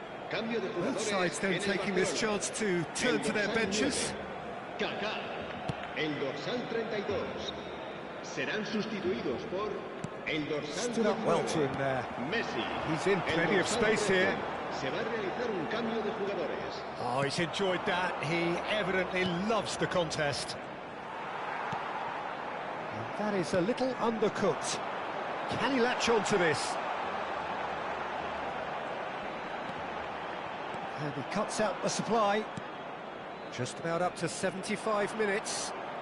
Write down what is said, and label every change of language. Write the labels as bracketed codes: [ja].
[en] Both sides then taking this chance to turn to their benches. [es] Cada, el dorsal 32. Serán sustituidos por el dorsal [en] Stood up well to him there. Messi. He's in plenty of space here. [es] Se va a realizar un cambio de jugadores. [en] Oh, he's enjoyed that. He evidently loves the contest. And that is a little undercooked. Can he latch on to this? And he cuts out the supply. Just about up to 75 minutes.